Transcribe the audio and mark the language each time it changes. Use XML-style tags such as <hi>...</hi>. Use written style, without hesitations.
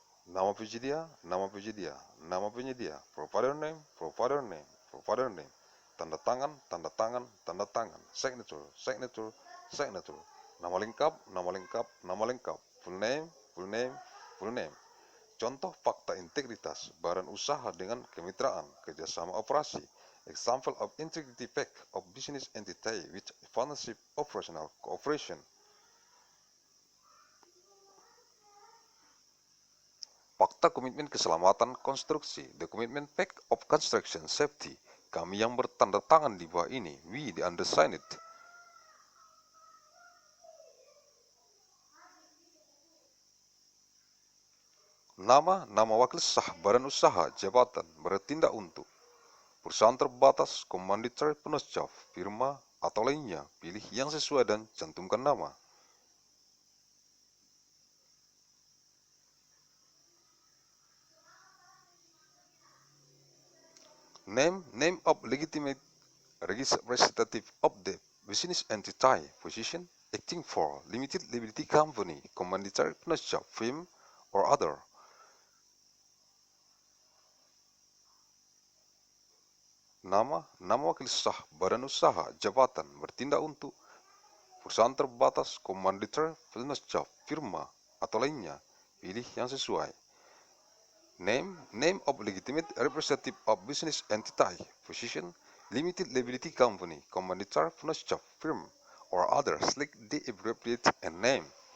<id>Nama penyedia, nama penyedia, nama penyedia,</id> <en>provider name, provider name, provider name,</en> <id>tanda tangan, tanda tangan, tanda tangan,</id> <en>signature, signature, signature,</en> <id>nama lengkap, nama lengkap, nama lengkap,</id> <en>full name, full name, full name.</en> <id>Contoh fakta integritas badan usaha dengan kemitraan, kerjasama operasi.</id> <en>Example of integrity fact of business entity with partnership operational cooperation.</en> <id>Fakta Komitmen Keselamatan Konstruksi,</id> <en>The Commitment Pact of Construction Safety.</en> <id>Kami yang bertanda tangan di bawah ini,</id> <en>we the undersigned.</en> <id>Nama wakil sah badan usaha jabatan bertindak untuk perusahaan terbatas, komanditer, penosiaf, firma, atau lainnya. Pilih yang sesuai dan cantumkan nama.</id> <en>Name of legitimate representative of the business entity, position, acting for, limited liability company, commandeer, penosiaf, firm, or other.</en> <id>Nama wakil sah badan usaha jabatan bertindak untuk perusahaan terbatas, komanditer, penosiaf, firma, atau lainnya. Pilih yang sesuai.</id> <en>Name of legitimate representative of business entity, position, limited liability company, commandeer, penosiaf, firm, or other. Select the appropriate and name.</en>